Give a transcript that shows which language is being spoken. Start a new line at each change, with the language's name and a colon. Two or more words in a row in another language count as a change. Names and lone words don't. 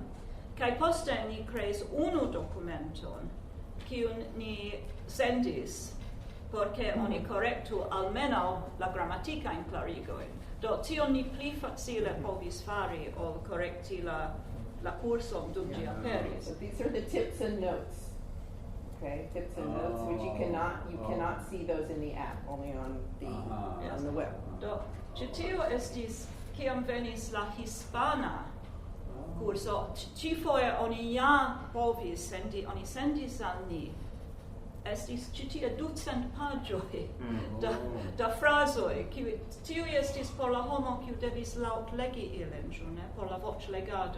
Esperanto: Kaj poste ni kreis unu dokumenton, kiun ni sendis, por ke oni korektu almenaŭ la gramatikajn clarigoin. Do tion ni pli facile povis fari ol correcti la kurson dum ĝi aperis.
English: So these are the tips and notes. Okay, tips and notes, which you cannot see those in the app, only on the web.
Esperanto: Do ĉi tio estis kiam venis la hispana kurso. Ĉifoje oni ja povis sendi, oni sendis al ni. Estis ĉi tie 200 paĝoj da frazoj, kiuj tiuj estis por la homo kiu devis laŭtlegi ilin, ĉu ne, por la voĉlegado.